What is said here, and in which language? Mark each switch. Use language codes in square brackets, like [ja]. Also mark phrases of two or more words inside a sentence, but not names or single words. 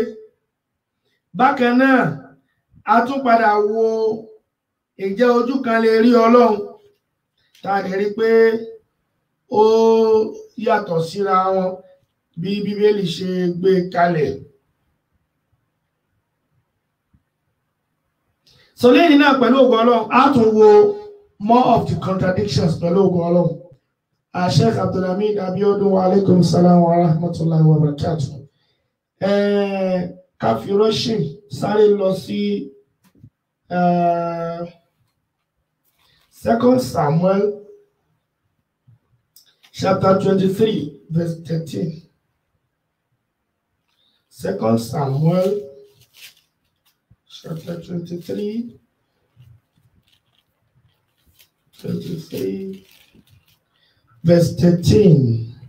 [yo] Bákan náà a tún padà wo ìjẹ́ ojú kan lè rí Ọlọ́run tá a lè rí pé ó yàtọ̀ síra wọn bí Bíbélì ṣe gbé kalẹ̀. So lẹ́yìn náà pẹ̀lú ògo Ọlọ́run a tún wo [en] more of the contradictions [yo] pẹ̀lú ògo Ọlọ́run. [ar] Sheikh Abdulhamid Abiodun وعليكم السلام ورحمة الله وبركاته. [yo] Káfí Russian sáré lọ sí 2 Samuel [en] chapter 23 verse 13. 2 Samuel chapter 23, verse 13.